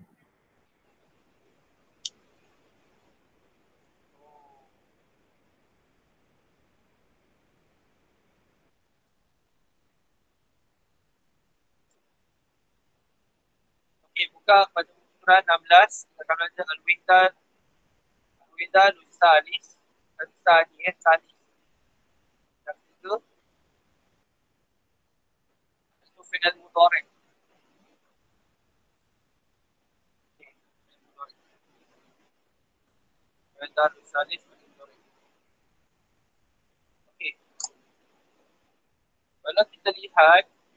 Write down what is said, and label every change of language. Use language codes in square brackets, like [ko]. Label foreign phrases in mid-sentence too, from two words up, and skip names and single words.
[id] Okay, buka pada surat 16. Kita akan belajar [ar] الوزن الثالث. [id] Salis. Yang ketiga. Itu [ar] فعل مضارع. [id] Okay. [ar] الوزن الثالث. [id] Okay. Kalau kita lihat